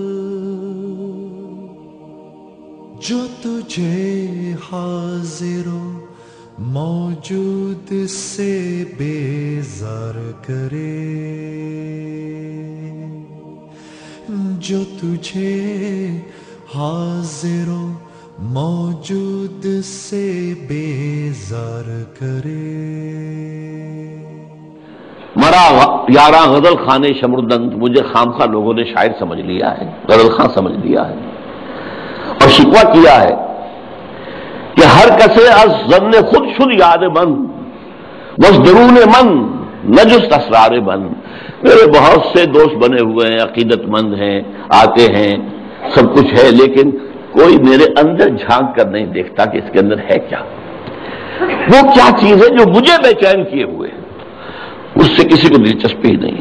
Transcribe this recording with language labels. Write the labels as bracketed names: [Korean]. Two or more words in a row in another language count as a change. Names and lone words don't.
[Urdu] جو تجھے حاضر و موجود سے بیزار کرے، جو تجھے حاضر و موجود سے بیزار کرے۔ [Persian] مرا یاراں غزل خانے شمردند، [Urdu] مجھے خامخواہ لوگوں نے شاعر سمجھ لیا ہے، غزل خاں سمجھ لیا ہے، اور شکوہ کیا ہے کہ [Persian] ہر کسے از ظن خود شد یاد من، بس درون من نجست اسرار من۔ [Urdu] میرے بہت سے دوست بنے ہوئے ہیں، عقیدت مند ہیں، آتے ہیں، سب کچھ ہے، لیکن کوئی میرے اندر جھانک کر نہیں دیکھتا کہ اس کے اندر ہے کیا، وہ کیا چیز ہے جو مجھے بے چین کیے ہوئے ہے، اس سے کسی کو دلچسپی ہی نہیں ہے۔